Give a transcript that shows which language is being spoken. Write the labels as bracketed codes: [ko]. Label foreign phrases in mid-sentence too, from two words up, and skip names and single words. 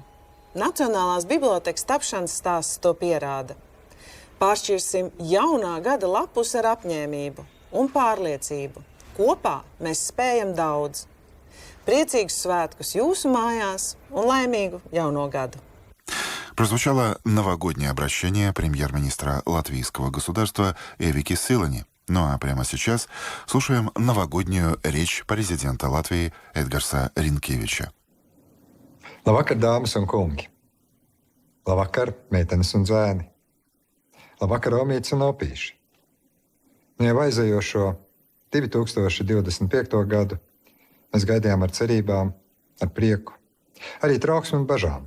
[lv] Nacionālās bibliotekas tapšanas stāsts to pierāda. Pāršķirsim jaunā gada lapus ar apņēmību un pārliecību. Kopā mēs spējam daudz. Priecīgus svētkus jūsu mājās un laimīgu jauно году. [ru] Прозвучало новогоднее обращение премьер-министра Латвийского государства Eviki Siliņa. Ну а прямо сейчас слушаем новогоднюю речь президента Латвии Эдгарса Ринкевича. [lv] Labvakar, dāmas un kungi! Labvakar, meitenes un zēni! Labvakar, omītes un opīši! Jau aizējošo 2025. gadu mēs gaidījām ar cerībām, ar prieku, arī trauksmi un bažām.